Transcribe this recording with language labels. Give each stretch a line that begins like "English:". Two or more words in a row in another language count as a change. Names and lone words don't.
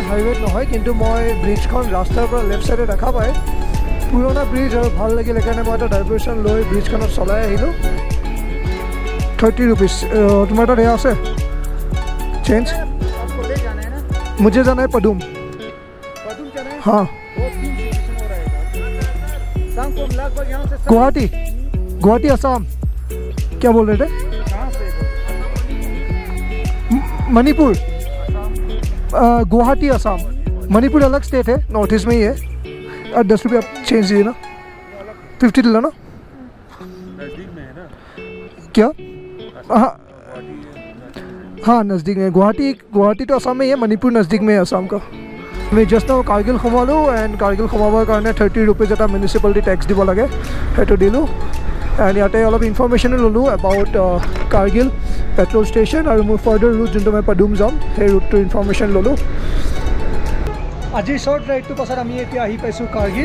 Assamese: হাইৱেত নহয়, কিন্তু মই ব্ৰিজখন ৰাস্তাৰ পৰা লেফ্ট ছাইডে দেখা পায় পুৰণা ব্ৰিজ, আৰু ভাল লাগিল, সেইকাৰণে মই এটা ডাইভাৰ্চন লৈ ব্ৰিজখনত চলাই আহিলোঁ। 30 rupees। তোমাৰ তাত এয়া আছে?
Hindi: चेंज आपको ले जाना है ना, मुझे जाना है पदुम पदुम जाना है। हाँ 2-3 स्टेशन हो रहेगा। शाम को हम लगभग यहाँ से गुवाहाटी असम क्या बोल रहे थे कहाँ से मणिपुर आसाम? गुवाहाटी असम मणिपुर अलग स्टेट है नॉर्थ ईस्ट में ही है 10 रुपये आप चेंज दीजिए ना 50 डला ना नज़दीक में है ना क्या हाँ नज़दीक में गुवाहाटी तो असम में ही है मणिपुर नज़दीक में है असम का मैं
English: just now
Assamese: কাৰ্গিল সোমালোঁ এণ্ড কাৰ্গিল সোমাবৰ কাৰণে 30 ৰুপিজ এটা মিউনিচিপালিটি টেক্স দিব লাগে সেইটো দিলোঁ এণ্ড ইয়াতে অলপ ইনফৰ্মেশ্যনো ল'লোঁ এবাউট কাৰ্গিল পেট্ৰল ষ্টেচন আৰু মোৰ
English: further route
Assamese: যোনটো মই পদুম যাম সেই ৰুটটোৰ ইনফৰ্মেশ্যন ল'লোঁ আজিৰ শ্বৰ্ট ৰাইডটোৰ পাছত আমি এতিয়া আহি পাইছোঁ কাৰ্গিল